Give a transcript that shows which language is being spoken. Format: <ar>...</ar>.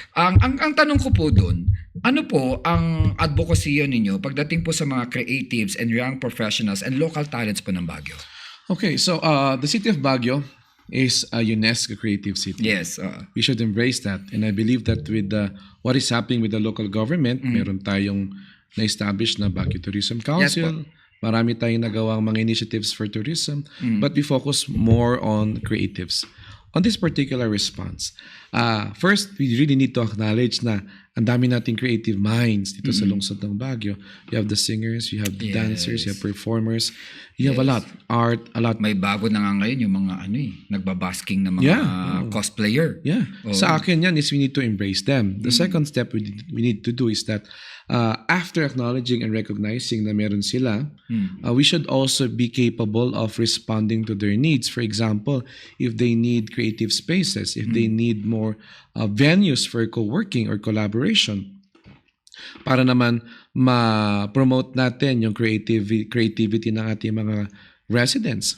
<tl>Ang tanong ko po doon, ano po ang advocacy ninyo pagdating po sa mga</tl> <en>creatives and young professionals and local talents</en> <tl>po ng Baguio?</tl> <en>Okay, so the city of Baguio is a UNESCO creative city. Yes. We should embrace that. And I believe that with what is happening with the local government,</en> <tl>meron tayong na-establish na</tl> <en>Baguio Tourism Council.</en> <tl>Marami tayong nagawang mga</tl> <en>initiatives for tourism. But we focus more on creatives. On this particular response, first, we really need to acknowledge na</en> <tl>ang dami nating</tl> <en>creative minds dito sa lungsod ng Baguio. You have the singers, you have the dancers, you have performers, you have a lot, art, a lot.</en> <tl>May bago na nga ngayon yung mga nagbabasking na mga cosplayer.</tl> <en>Yeah.</en> <tl>Sa akin yan</tl> <en>is we need to embrace them. The second step we need to do is that after acknowledging and recognizing na meron sila, we should also be capable of responding to their needs. For example, if they need creative spaces, if they need more venues for co-working or collaboration,</en> <tl>para naman ma-promote natin yung</tl> <en>creativity ng ating mga residents.</en>